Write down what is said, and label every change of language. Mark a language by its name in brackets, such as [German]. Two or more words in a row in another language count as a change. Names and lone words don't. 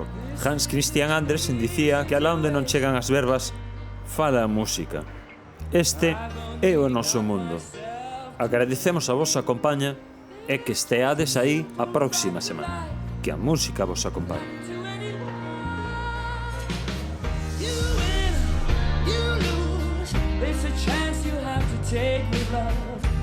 [Galician] Hans Christian Andersen dicía que alá onde non chegan as verbas, fala a música. Este é o noso mundo. Agradecemos a vosa compaña e que esteades aí a próxima semana. Que a música vos acompañe. [English] There's a chance you have to take me, love.